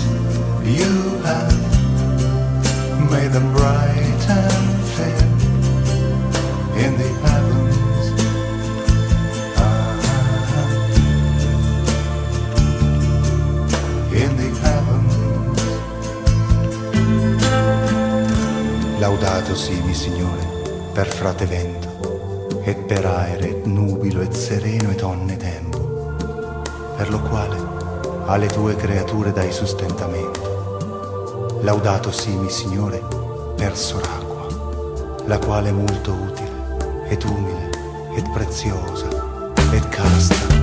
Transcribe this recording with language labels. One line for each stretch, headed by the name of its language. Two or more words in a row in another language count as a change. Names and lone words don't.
English: You have made them bright and fair in the heavens. In the heavens.
Italian: Laudato si, mi Signore, per frate vento, et per aere, et nubilo, et sereno, et onne tempo, per lo quale alle tue creature dai sostentamento. Laudato si, mi Signore, per soracqua, la quale è molto utile, ed umile, ed preziosa, ed casta.